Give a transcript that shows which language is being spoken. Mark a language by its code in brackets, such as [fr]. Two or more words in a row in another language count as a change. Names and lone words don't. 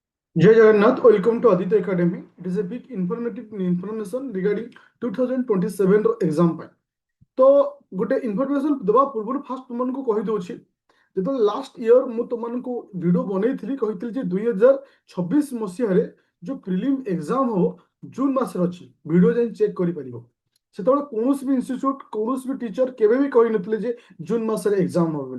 [en] Jai Jagannath, welcome to Aditya Academy. It is a big informative information regarding 2027 [or] ର exam ପାଇଁ। ତ ଗୋଟେ ଇନଫର୍ମେସନ ଦେବା ପୂର୍ବରୁ ଫାଷ୍ଟ ତୁମମାନଙ୍କୁ କହିଦେଉଛି, ଯେତେବେଳେ [en] last year [or] ମୁଁ ତୁମମାନଙ୍କୁ ଭିଡ଼ିଓ ବନେଇଥିଲି, କହିଥିଲି ଯେ 2026 ମସିହାରେ ଯୋଉ [en] prelim exam [or] ହବ ଜୁନ୍ ମାସରେ ଅଛି, ଭିଡ଼ିଓ ଯାଇ ଚେକ୍ କରିପାରିବ। ସେତେବେଳେ କୌଣସି ବି ଇନଷ୍ଟିଚ୍ୟୁଟ କୌଣସି ବି ଟିଚର କେବେ ବି କହିନଥିଲେ ଯେ ଜୁନ୍ ମାସରେ ଏକ୍ସାମ ହବ ବୋଲି।